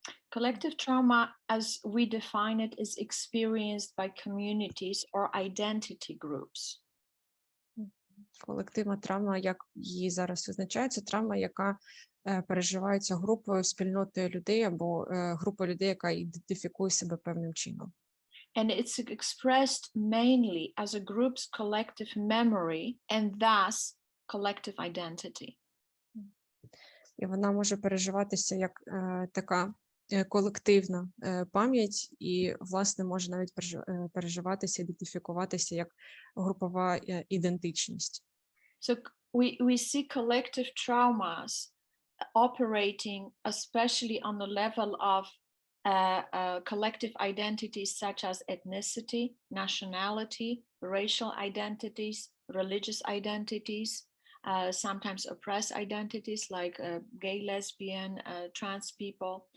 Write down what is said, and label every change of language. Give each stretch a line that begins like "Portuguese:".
English: Collective trauma, as we define it, is experienced by communities or identity groups.
Ukrainian: Колективна травма, як її зараз визначається, травма, яка переживається групою, спільнотою людей або групою людей, яка ідентифікує себе певним чином.
English: And it's expressed mainly as a group's collective memory and thus collective identity.
Ukrainian: І вона може переживатися як така колективна пам'ять і, власне, може навіть переживатися, ідентифікуватися як групова ідентичність.
English: So we see collective traumas operating especially on the level of collective identities such as ethnicity, nationality, racial identities, religious identities, sometimes oppressed identities like gay, lesbian, trans people.